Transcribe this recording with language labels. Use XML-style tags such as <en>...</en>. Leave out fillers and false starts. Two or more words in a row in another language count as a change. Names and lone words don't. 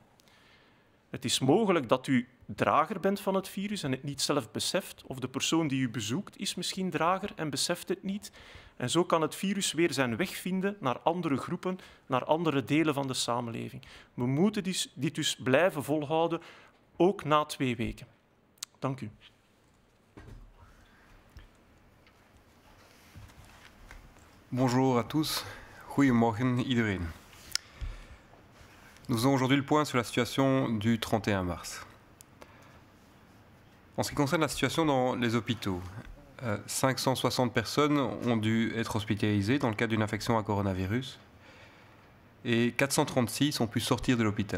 <nl>Het is mogelijk dat u drager bent van het virus en het niet zelf beseft, of de persoon die u bezoekt is misschien drager en beseft het niet. En zo kan het virus weer zijn weg vinden naar andere groepen, naar andere delen van de samenleving. We moeten dit dus blijven volhouden, ook na 2 weken. Dank u.</nl> <fr>Bonjour à tous,</fr> <nl>goedemorgen iedereen.</nl> <fr>Nous faisons aujourd'hui le point sur la situation du 31 mars. En ce qui concerne la situation dans les hôpitaux, 560 personnes ont dû être hospitalisées dans le cadre d'une infection à coronavirus et 436 ont pu sortir de l'hôpital.</fr>